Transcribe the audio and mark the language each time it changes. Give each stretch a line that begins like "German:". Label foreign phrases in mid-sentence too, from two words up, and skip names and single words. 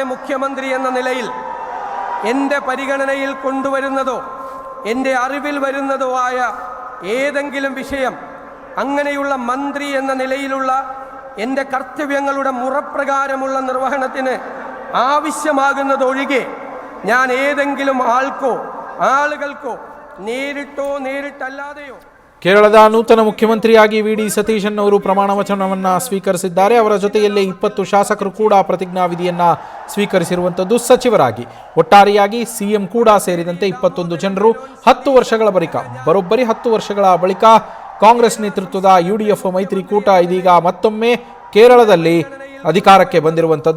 Malayalam: മുഖ്യമന്ത്രി എന്ന നിലയിൽ എൻ്റെ പരിഗണനയിൽ കൊണ്ടുവരുന്നതോ എൻ്റെ അറിവിൽ വരുന്നതോ ആയ ഏതെങ്കിലും വിഷയം അങ്ങനെയുള്ള മന്ത്രി എന്ന നിലയിലുള്ള എൻ്റെ കർത്തവ്യങ്ങളുടെ മുറപ്രകാരമുള്ള നിർവഹണത്തിന് ആവശ്യമാകുന്നതൊഴികെ ഞാൻ ഏതെങ്കിലും ആളുകൾക്കോ നേരിട്ടോ നേരിട്ടല്ലാതെയോ.
Kannada: ಕೇರಳದ ನೂತನ ಮುಖ್ಯಮಂತ್ರಿಯಾಗಿ ವಿ.ಡಿ. ಸತೀಶನ್ ಅವರು ಪ್ರಮಾಣ ವಚನವನ್ನ ಸ್ವೀಕರಿಸಿದ್ದಾರೆ. ಅವರ ಜೊತೆಯಲ್ಲೇ 20 ಶಾಸಕರು ಕೂಡ ಪ್ರತಿಜ್ಞಾವಿಧಿಯನ್ನ ಸ್ವೀಕರಿಸಿರುವಂಥದ್ದು ಸಚಿವರಾಗಿ. ಒಟ್ಟಾರೆಯಾಗಿ ಸಿಎಂ ಕೂಡ ಸೇರಿದಂತೆ 21 ಜನರು 10 ವರ್ಷಗಳ ಬಳಿಕ ಬರೋಬ್ಬರಿ 10 ವರ್ಷಗಳ ಬಳಿಕ ಕಾಂಗ್ರೆಸ್ ನೇತೃತ್ವದ ಯುಡಿಎಫ್ ಮೈತ್ರಿಕೂಟ ಇದೀಗ ಮತ್ತೊಮ್ಮೆ ಕೇರಳದಲ್ಲಿ ಅಧಿಕಾರಕ್ಕೆ ಬಂದಿರುವಂಥದ್ದು.